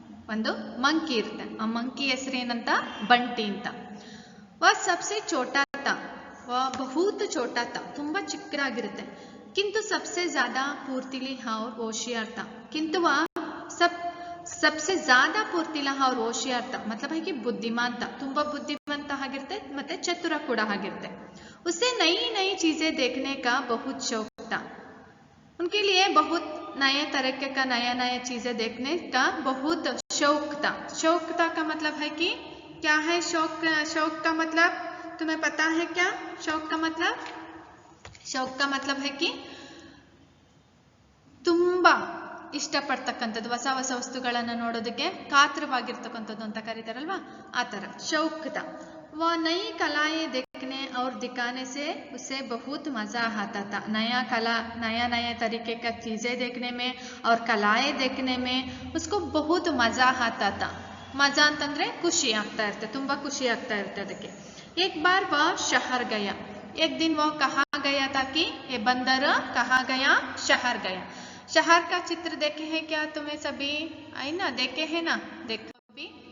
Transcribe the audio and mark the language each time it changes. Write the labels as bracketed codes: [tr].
[kn] ಒಂದು ಮಂಕಿ ಇರುತ್ತೆ. ಆ ಮಂಕಿ ಹೆಸರೇನಂತ? ಬಂಟಿ ಅಂತ. [hi] वह सबसे छोटा था. वह बहुत छोटा था. [kn] ತುಂಬಾ ಚಿಕ್ಕದಾಗಿರುತ್ತೆ. [hi] किंतु सबसे ज्यादा फुर्तीली और होशियार था. किंतु वह सबसे ज्यादा फुर्तीला और होशियार था. मतलब है कि बुद्धिमान था. [kn] ತುಂಬಾ बुद्धिವಂತ ಆಗಿರುತ್ತೆ ಮತ್ತೆ ಚತುರ ಕೂಡ ಆಗಿರುತ್ತೆ. [hi] उसे नई नई चीजें देखने का बहुत शौक था. उनके लिए बहुत नए तरीके का नया नया चीजें देखने का बहुत शौक था. शौक था का मतलब है कि क्या है शौक? शौक का मतलब तुम्हें पता है क्या? शौक का मतलब? शौक का मतलब है कि [kn] ತುಂಬಾ ಇಷ್ಟಪಡ್ತಕ್ಕಂಥದ್ದು, ಹೊಸ ಹೊಸ ವಸ್ತುಗಳನ್ನು ನೋಡೋದಕ್ಕೆ ಕಾತರವಾಗಿರ್ತಕ್ಕಂಥದ್ದು ಅಂತ ಕರೀತಾರಲ್ವಾ, ಆ ಥರ ಶೌಕ್ था. [hi] वह नई कलाएं देखने और दिखाने से उसे बहुत मजा आता था. नया कला, नया नया तरीके का चीजें देखने में और कलाएं देखने में उसको बहुत मजा आता था. [kn] मजा ಅಂತಂದ್ರೆ ಖುಷಿ ಆಗ್ತಾ ಇರುತ್ತೆ, ತುಂಬಾ ಖುಷಿ ಆಗ್ತಾ ಇರುತ್ತೆ ಅದಕ್ಕೆ. [hi] एक बार वह शहर गया. एक दिन वह कहाँ गया था कि ये बंदर कहाँ गया? शहर गया. शहर का चित्र देखे हैं क्या तुम्हें सभी? आई ना, देखे हैं ना? देखो अभी.